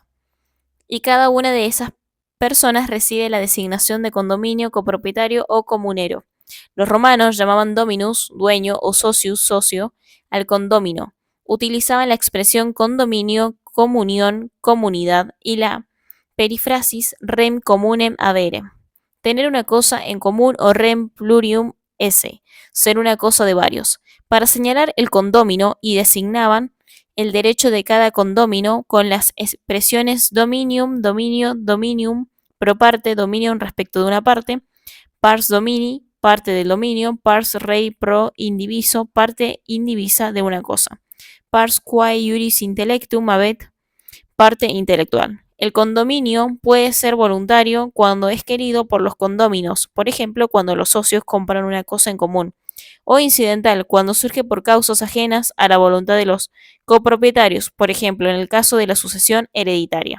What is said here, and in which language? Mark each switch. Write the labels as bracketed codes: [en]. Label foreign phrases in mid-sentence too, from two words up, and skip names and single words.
[es] Y cada una de esas personas recibe la designación de condominio, copropietario o comunero. Los romanos llamaban dominus, dueño, o socius, socio, al condómino. Utilizaban la expresión condominio, comunión, comunidad y la perífrasis [la] rem communem avere. [es] Tener una cosa en común o [la] rem plurium esse, [es] ser una cosa de varios. Para señalar el condómino y designaban el derecho de cada condómino con las expresiones dominium, dominio, [la] dominium, pro parte, [es] dominium respecto de una parte, [la] pars domini, [es] parte del dominio, [la] pars rei pro indiviso, [es] parte indivisa de una cosa, [la] pars quae iuris intellectum habet, [es] parte intelectual. El condominio puede ser voluntario cuando es querido por los condóminos, por ejemplo, cuando los socios compran una cosa en común, o incidental cuando surge por causas ajenas a la voluntad de los copropietarios, por ejemplo, en el caso de la sucesión hereditaria.